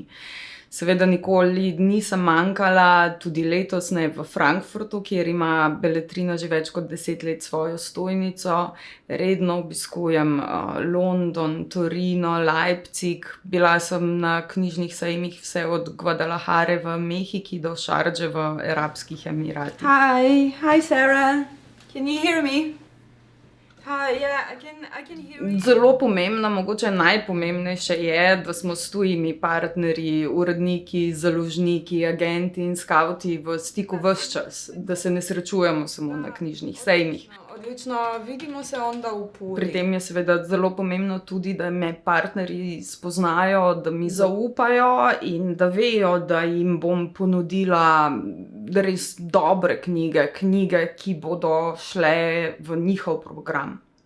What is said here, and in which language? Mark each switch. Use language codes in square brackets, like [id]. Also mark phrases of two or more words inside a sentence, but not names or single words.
[sl] Seveda nikoli nisem manjkala, tudi letos ne, v Frankfurtu, kjer ima Beletrina že več kot 10 let svojo stojnico. Redno obiskujem London, Torino, Leipzig. Bila sem na knjižnih sejmih vse od Guadalajare v Mehiki do Šardže v Arabskih Emiratih. [en] Hi Sarah, can you hear me? Hi, yeah, I can hear you. [sl] Zelo pomembno, mogoče najpomembnejše je, da smo s tujimi partnerji, uredniki, založniki, agenti in skavti v stiku ves čas, da se ne srečujemo samo na knjižnih sejmih. [hr] Odlično, vidimo se onda v Puli. [sl] Pri tem je seveda zelo pomembno tudi, da me partnerji spoznajo, da mi zaupajo in da vejo, da jim bom ponudila res dobre knjige, ki bodo šle v njihov program.